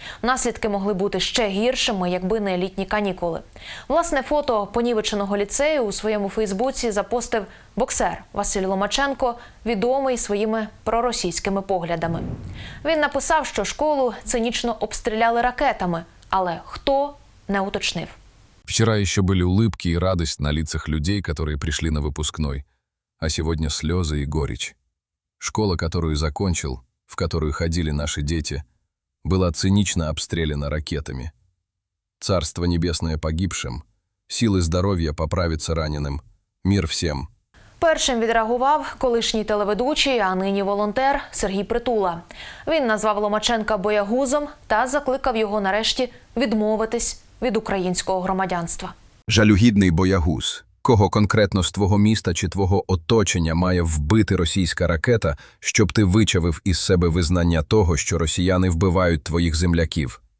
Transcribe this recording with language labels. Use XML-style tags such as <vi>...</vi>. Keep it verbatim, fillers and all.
<uk>Наслідки могли бути ще гіршими, якби не літні канікули. Власне фото понівеченого ліцею у своєму Фейсбуці запостив боксер Василь Ломаченко, відомий своїми проросійськими поглядами. Він написав, що школу цинічно обстріляли ракетами, але хто – не уточнив.</uk> <ru>Вчера еще были улыбки и радость на лицах людей, которые пришли на выпускной, а сегодня слезы и горечь. Школа, которую закончил, в которую ходили наши дети, была цинично обстреляна ракетами. Царство небесное погибшим, силы здоровья поправиться раненым, мир всем.</ru> <uk>Першим відреагував колишній телеведучий, а нині волонтер Сергій Притула. Він назвав Ломаченка боягузом та закликав його нарешті відмовитись від українського громадянства. Жалюгідний боягуз. Кого конкретно з твого міста чи твого оточення має вбити російська ракета, щоб ти вичавив із себе визнання того, що росіяни вбивають твоїх земляків?</uk>